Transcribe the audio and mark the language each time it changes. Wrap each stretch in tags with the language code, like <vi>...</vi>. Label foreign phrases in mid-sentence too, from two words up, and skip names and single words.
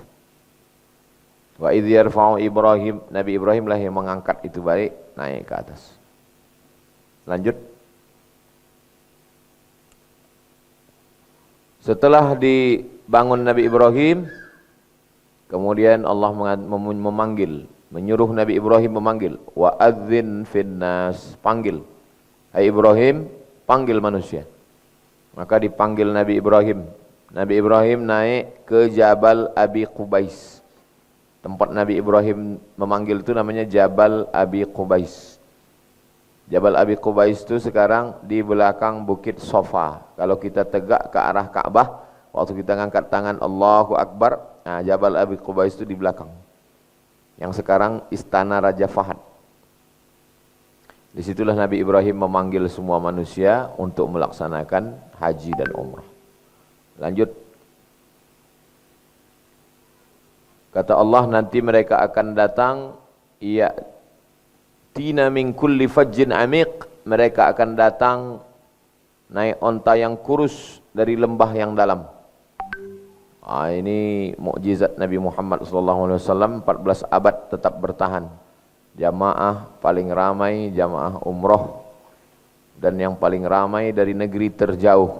<ar>وإذ يرفع إبراهيم,</ar> <id>Nabi Ibrahim lah yang mengangkat itu balik naik ke atas. Lanjut. Setelah dibangun Nabi Ibrahim, kemudian Allah memanggil, menyuruh Nabi Ibrahim memanggil,</id> <ar>وأذن في الناس,</ar> <id>panggil. Hai Ibrahim, panggil manusia. Maka dipanggil Nabi Ibrahim. Nabi Ibrahim naik ke Jabal Abi Qubais. Tempat Nabi Ibrahim memanggil itu namanya Jabal Abi Qubais. Jabal Abi Qubais itu sekarang di belakang Bukit Sofa. Kalau kita tegak ke arah Ka'bah, waktu kita ngangkat tangan</id> <ar>الله أكبر,</ar> <id>nah Jabal Abi Qubais itu di belakang. Yang sekarang Istana Raja Fahad. Disitulah Nabi Ibrahim memanggil semua manusia untuk melaksanakan haji dan umrah. Lanjut. Kata Allah, nanti mereka akan datang,</id> <ar>يأتين من كل فج عميق,</ar> <id>mereka akan datang naik onta yang kurus dari lembah yang dalam. Ini mukjizat Nabi Muhammad SAW, 14 abad tetap bertahan. Jamaah paling ramai jamaah umroh, dan yang paling ramai dari negeri terjauh.</id>